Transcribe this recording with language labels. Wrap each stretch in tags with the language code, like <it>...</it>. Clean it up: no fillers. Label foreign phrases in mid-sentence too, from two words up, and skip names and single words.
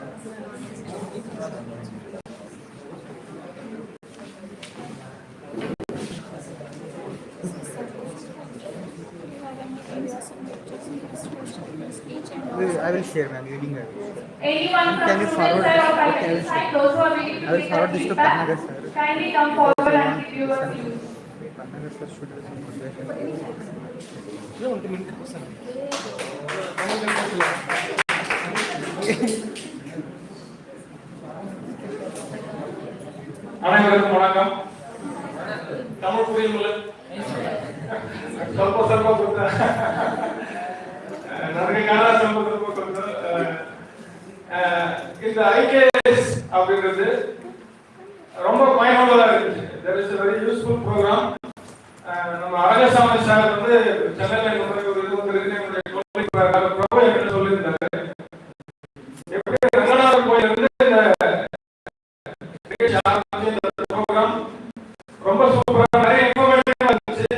<en>I will share, ma'am. Reading it. Anyone from Can you forward? student side or Okay, faculty side, those who are willing to I will give forward the this to feedback, Kannaga sir. kindly come forward and give your views. Kannaga sir should have some motivation.</en> <ta>அனைவருக்கும் வணக்கம். தமிழ் புரியுங்களா?</ta> <kn>ಸ್ವಲ್ಪ ಸ್ವಲ್ಪ ಗೊತ್ತಾ? ನನಗೆ ಕನ್ನಡ ಸ್ವಲ್ಪ ಗೊತ್ತು.</kn> <ta>இந்த IKS அப்படிங்கிறது ரொம்ப பயனுள்ளதா இருக்கு.</ta> <en>There is a very useful program.</en> <ta>நம்ம அரங்கசாமி சார் வந்து சென்னையில ஒரு இது வந்து ப்ரோக்ராம் சொல்லியிருந்தாரு. எப்படி ரங்கநாதர் கோயில் இருந்து இந்த ப்ரோக்ராம் ரொம்ப சூப்பரா நிறைய இன்ஃபர்மேட்டிவா இருந்துச்சு.</ta>